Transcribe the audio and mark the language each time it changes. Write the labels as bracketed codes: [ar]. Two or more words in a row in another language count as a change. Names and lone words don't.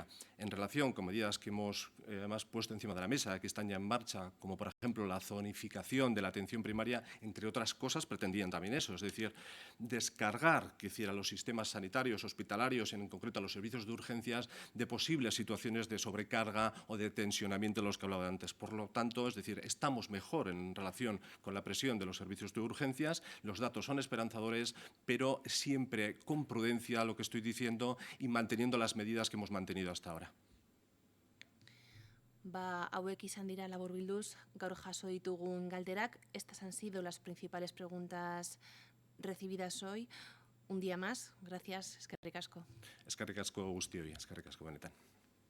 [es] En relación con medidas que hemos además puesto encima de la mesa, que están ya en marcha, como por ejemplo la zonificación de la atención primaria, entre otras cosas, pretendían también eso, es decir, descargar a los sistemas sanitarios, hospitalarios, en concreto a los servicios de urgencias, de posibles situaciones de sobrecarga o de tensionamiento de los que hablaba antes. Por lo tanto, es decir, estamos mejor en relación con la presión de los servicios de urgencias, los datos son esperanzadores, pero siempre con prudencia, lo que estoy diciendo, y manteniendo las medidas que hemos mantenido hasta ahora. [eu] Hauek izan dira laburbilduz gaur jaso ditugun galderak. [es] Estas han sido las principales preguntas recibidas hoy. Un día más. Gracias, [eu] eskerrik asko. Eskerrik asko guztioi, eskerrik asko benetan.